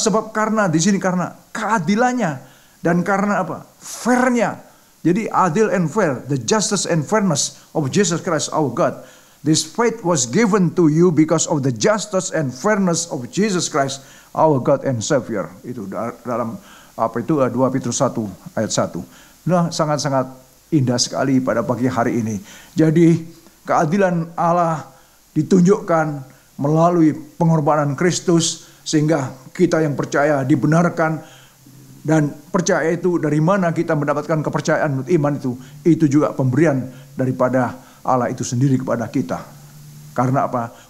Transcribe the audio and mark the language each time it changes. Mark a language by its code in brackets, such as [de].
[id] Sebab karena di sini karena keadilannya dan karena apa? Fairnya. [en] Jadi adil and fair, the justice and fairness of Jesus Christ our God. This faith was given to you because of the justice and fairness of Jesus Christ our God and Savior. [id] Itu dalam 2 Petrus 1 ayat 1. Nah, sangat-sangat indah sekali pada pagi hari ini. Jadi keadilan Allah ditunjukkan melalui pengorbanan Kristus sehingga kita yang percaya dibenarkan. Dan percaya itu dari mana kita mendapatkan kepercayaan iman itu juga pemberian daripada Allah itu sendiri kepada kita. Karena apa?